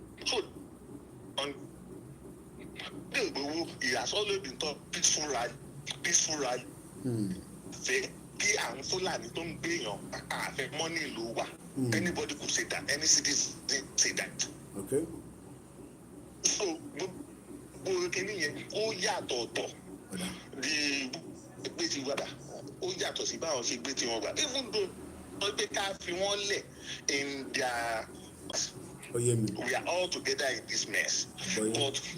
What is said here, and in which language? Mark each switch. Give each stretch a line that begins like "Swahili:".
English: So Sunday Igboho he has always been taught peaceful rally.
Yoruba: Fẹ́ kí àwọn Fúlàní tó ń gbéyàn àfẹ́ mọ́ ní ìlú wa.
English: Anybody could say that, any citizen say that. Okay.
Yoruba: So gbogbo kìíní yẹn ó yàtọ̀ ọ̀tọ̀ di gbé ti wàdà ó yàtọ̀ sí báwọn ṣe gbé ti wọn gbà
English: even though
Yoruba: wọ́n gbé ká fi wọ́n lẹ̀
English: in their we are all together in this mess but